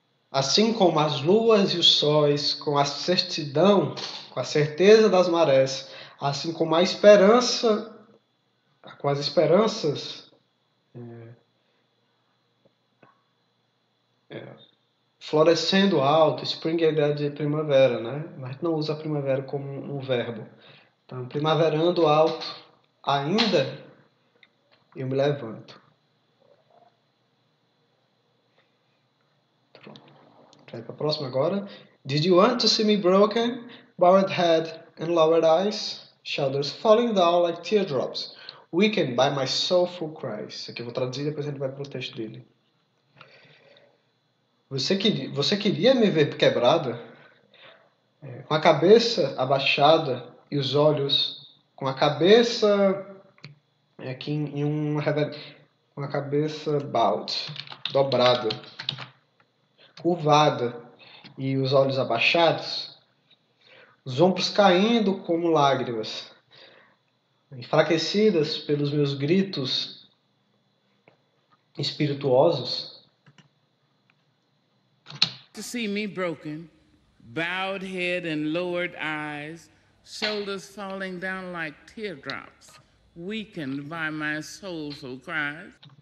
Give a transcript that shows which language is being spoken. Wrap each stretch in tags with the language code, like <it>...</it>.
<pt>Assim como as luas e os sóis, com a certidão, com a certeza das marés, assim como a esperança, com as esperanças florescendo alto, spring é a ideia de primavera, né? Mas a gente não usa a primavera como um verbo. Então, primaverando alto, ainda eu me levanto. Pronto. Vai para a próxima agora.</pt> <en>Did you want to see me broken, bowed head and lowered eyes, shoulders falling down like teardrops, weakened by my soulful cries?</en> <pt>Isso aqui eu vou traduzir e depois a gente vai para o texto dele. Você queria me ver quebrada? Com a cabeça abaixada e os olhos com a cabeça aqui com a cabeça bowed, dobrada, curvada e os olhos abaixados, os ombros caindo como lágrimas, enfraquecidas pelos meus gritos espirituosos.</pt> <en>To see me broken, bowed head and lowered eyes, shoulders falling down like teardrops, weakened by my soulful cries.</en>